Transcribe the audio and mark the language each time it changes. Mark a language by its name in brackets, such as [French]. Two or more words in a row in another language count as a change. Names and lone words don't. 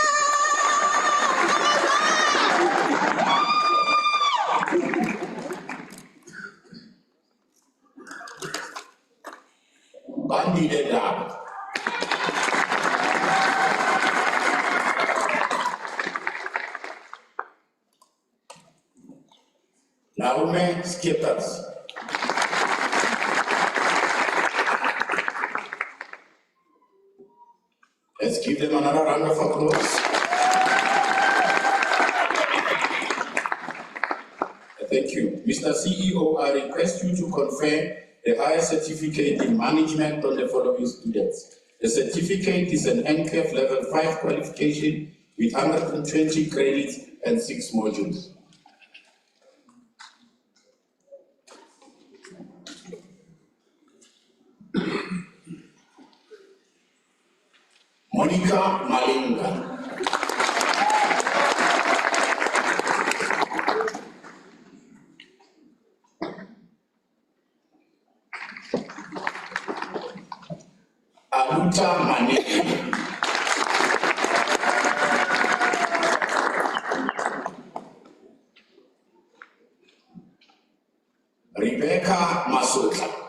[English] Bandi Deda. Naume Skippers. Let's give them another round of applause. Thank you. Mr. CEO, I request you to confirm the higher certificate in management on the following students. The certificate is an NQF Level 5 qualification with 120 credits and 6 modules. Monica Malinga. Aluta Mane. Rebecca Masota.